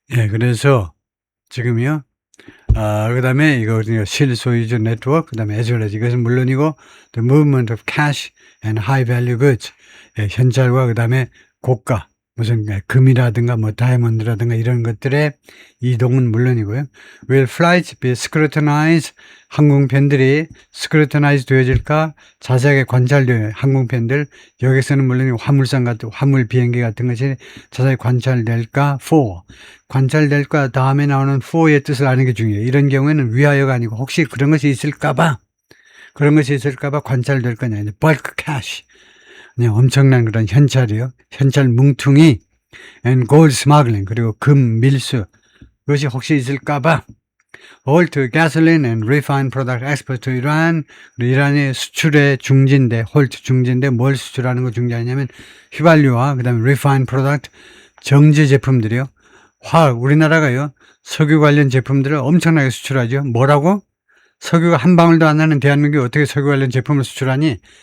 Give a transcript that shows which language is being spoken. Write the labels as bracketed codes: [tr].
[ko] 그래서 지금요, 그 다음에 이거 실소유주 네트워크, 그 다음에 [en] as well as, [ko] 이것은 물론이고 [en] the movement of cash and high value goods, [ko] 현찰과 그 다음에 고가, 무슨 금이라든가 뭐 다이아몬드라든가 이런 것들의 이동은 물론이고요. [en] Will flights be scrutinized? [ko] 항공편들이 scrutinize 되어질까? 자세하게 관찰돼요. 항공편들, 여기서는 물론 화물선 같은, 화물 비행기 같은 것이 자세히 관찰될까? For. 관찰될까? 다음에 나오는 for의 뜻을 아는 게 중요해요. 이런 경우에는 위하여가 아니고 혹시 그런 것이 있을까봐 관찰될 거냐. [en] bulk cash. [ko] 그냥 엄청난 그런 현찰이요. 현찰 뭉퉁이, [en] and gold smuggling, [ko] 그리고 금 밀수, 그것이 혹시 있을까봐 [en] Holt Gasoline and Refined Product Export to Iran. [ko] 이란의 수출의 중지인데, 홀트 중지인데 뭘 수출하는 거 중지하냐면 휘발유와 그다음에 Refined Product 정제 제품들이요. 화학, 우리나라가요. 석유 관련 제품들을 엄청나게 수출하죠. 뭐라고? 석유가 한 방울도 안 나는 대한민국이 어떻게 석유 관련 제품을 수출하니?